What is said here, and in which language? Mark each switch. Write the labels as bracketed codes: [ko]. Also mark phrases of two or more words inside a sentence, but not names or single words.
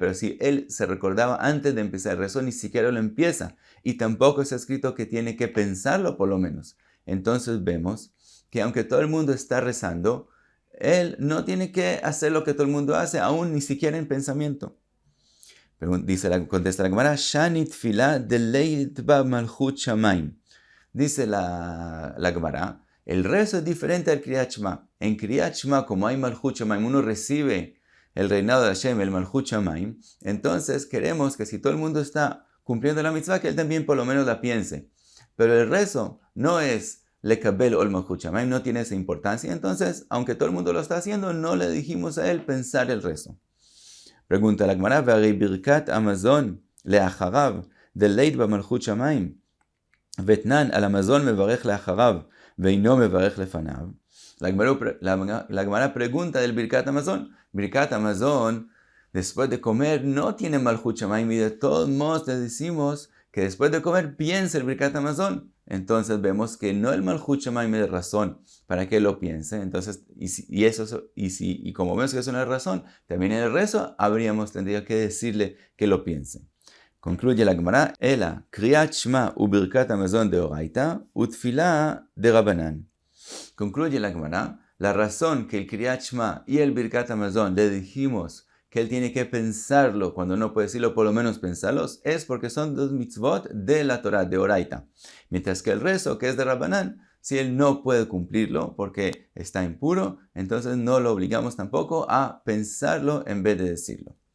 [es] Pero si él se recordaba antes de empezar el rezo, ni siquiera lo empieza. Y tampoco está escrito que tiene que pensarlo por lo menos. Entonces vemos que aunque todo el mundo está rezando, él no tiene que hacer lo que todo el mundo hace, aún ni siquiera en pensamiento. Contesta la Gemara, [arc] שאני תפילה דלית בה מלכות שמים. [es] Dice la Gemara, el rezo es diferente al [he] קריאת שמע. [es] En [he] קריאת שמע, [es] como hay [he] מלכות שמים, [es] uno recibe el reinado de Hashem, el [he] מלכות שמים, [es] entonces queremos que si todo el mundo está cumpliendo la mitzvah, que él también por lo menos la piense. Pero el rezo no es [he] לקבל עול מלכות שמים, [es] no tiene esa importancia. Entonces, aunque todo el mundo lo está haciendo, no le dijimos a él pensar el rezo. Pregunta la Gemara, [arc] והרי ברכת המזון לאחריו דלית במלכות שמיים, ותנן על המזון מברך לאחריו, ואינו מברך לפניו. [es] La Gemara pregunta del [he] ברכת המזון. ברכת המזון, [es] después de comer, no tiene [he] מלכות שמים, [es] y de todos modos le decimos que después de comer piense el [he] ברכת המזון. [es] Entonces vemos que no el [he] מלכות שמים [es] es razón para que lo piense. Entonces, y como vemos que eso no es razón, también en el rezo tendría que decirle que lo piense. Concluye la Gemara, [arc] אלא, קריאת שמע וברכת המזון דאורייתא, ותפילה דרבנן. [es] Concluye la Gemara, la razón que el [he] קריאת שמע [es] y el [he] ברכת המזון [es] le dijimos que él tiene que pensarlo, cuando no puede decirlo, por lo menos pensarlos, es porque son dos mitzvot de la Torah, [arc] דאורייתא. [es] Mientras que el rezo, que es de Rabbanán, si él no puede cumplirlo porque está impuro, entonces no lo obligamos tampoco a pensarlo en vez de decirlo.